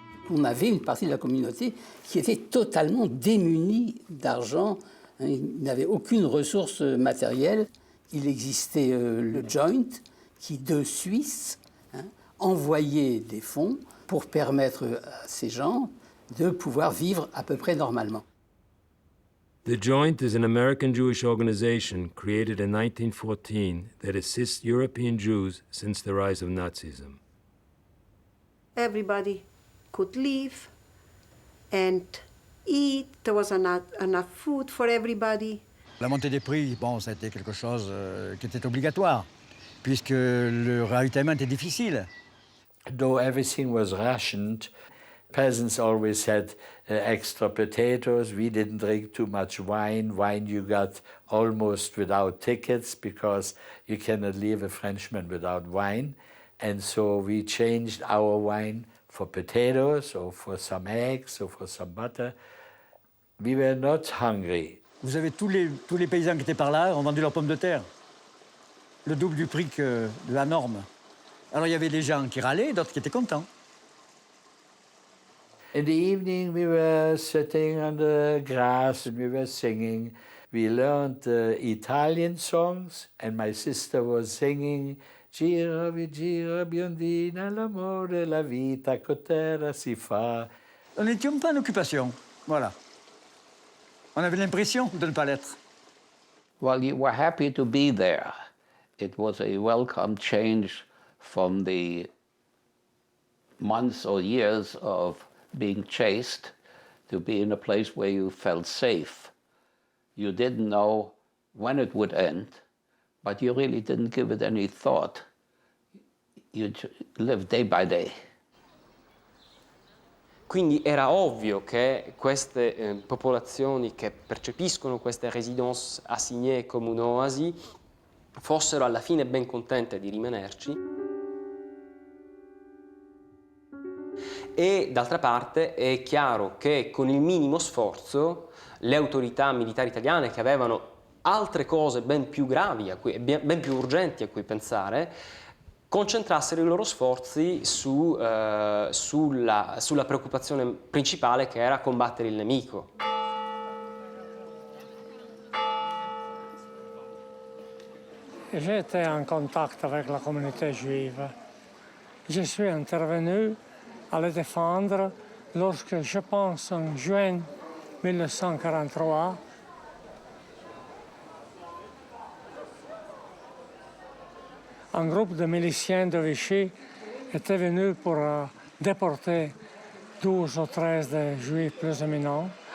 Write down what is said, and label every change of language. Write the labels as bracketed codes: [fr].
[fr] On avait une partie de la communauté qui était totalement démunie d'argent. Ils n'avaient aucune ressource matérielle. Il existait le joint qui, de Suisse, envoyait des fonds pour permettre à ces gens de pouvoir vivre à peu près normalement. [en] The Joint is an American Jewish organization created in 1914 that assists European Jews since the rise of Nazism. Everybody could live and eat. There was enough food for everybody. [fr] La montée des prix, bon, ça a été quelque chose qui était obligatoire, puisque le ravitaillement était difficile. [en] Though everything was rationed, peasants always had extra potatoes. We didn't drink too much wine. Wine you got almost without tickets because you cannot leave a Frenchman without wine. And so we changed our wine for potatoes or for some eggs or for some butter. We were not hungry. [fr] Vous avez tous les paysans qui étaient par là ont vendu leurs pommes de terre. Le double du prix que de la norme. Alors il y avait des gens qui râlaient, d'autres qui étaient contents. [en] In the evening, we were sitting on the grass and we were singing. We learned Italian songs, and my sister was singing [it] Gira, gira, biondina, l'amore, la vita, cotera si fa. [fr] On n'était pas en occupation, voilà. On avait l'impression de ne pas l'être. [en] Well, you were happy to be there. It was a welcome change from the months or years of being chased to be in a place where you felt safe. You didn't know when it would end, but you really didn't give it any thought. You lived day by day. [it] Quindi era ovvio che queste popolazioni che percepiscono queste résidences assignées come un'oasi fossero alla fine ben contente di rimanerci. e d'altra parte è chiaro che con il minimo sforzo le autorità militari italiane, che avevano altre cose ben più gravi, ben più urgenti a cui pensare, concentrassero i loro sforzi sulla preoccupazione principale, che era combattere il nemico. [fr] J'étais en contact avec la communauté juive. Je suis intervenu à les défendre lorsque, je pense, en juin 1943, un groupe de miliciens de Vichy était venu pour déporter 12 ou 13 des juifs plus éminents.